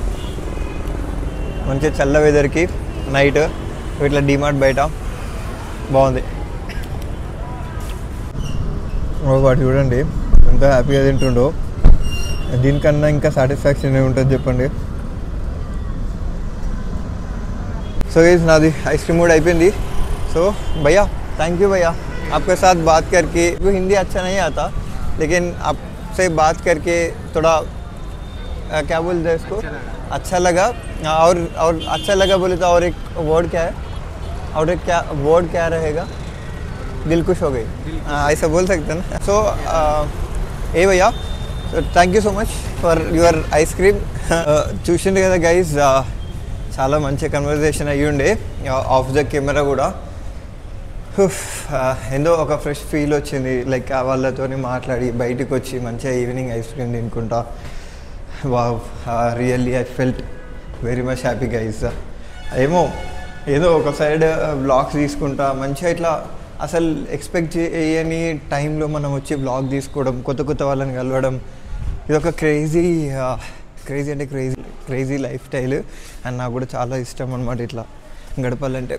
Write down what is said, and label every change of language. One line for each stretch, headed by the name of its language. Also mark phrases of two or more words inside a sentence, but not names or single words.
Telugu: మంచి చల్ల వెదర్కి నైట్ ఇట్లా డిమార్ట్ బయట బాగుంది. వాడు చూడండి ఎంత హ్యాపీగా తింటుండో. దీనికన్నా ఇంకా సాటిస్ఫాక్షన్ ఏముంటుంది చెప్పండి. సో గైస్ నాది
English: ice cream
Telugu: కూడా అయిపోయింది.
Hindi: సో भैया
English: thank you
Hindi: भैया, आपके साथ बात करके हिंदी अच्छा नहीं आता लेकिन आपसे बात करके थोड़ा क्या बोलते हैं इसको अच्छा लगा. और अच्छा लगा बोले तो और एक वर्ड क्या है? और एक क्या वर्ड क्या रहेगा? दिल खुश हो गई, ऐसा बोल सकते हैं ना.
English: सो ఏ భయ్యా thank you so much for your ice cream.
Telugu: చూసిండు కదా గైజ్ చాలా మంచి కన్వర్జేషన్ అయ్యి ఉండే
English: off the camera
Telugu: కూడా. ఏందో ఒక ఫ్రెష్ ఫీల్ వచ్చింది. లైక్ వాళ్ళతో మాట్లాడి బయటకు వచ్చి మంచిగా
English: evening ice cream
Telugu: తినుకుంటా. వావ్,
English: really I felt very much happy guys.
Telugu: ఏదో ఒక
English: side vlogs
Telugu: తీసుకుంటా మంచిగా ఇట్లా అసలు ఎక్స్పెక్ట్ చేయని టైంలో మనం వచ్చి బ్లాగ్ తీసుకోవడం, కొత్త వాళ్ళని కలవడం, ఇది ఒక క్రేజీ అంటే
English: crazy life style.
Telugu: అండ్ నాకు కూడా చాలా ఇష్టం అనమాట ఇట్లా గడపాలంటే.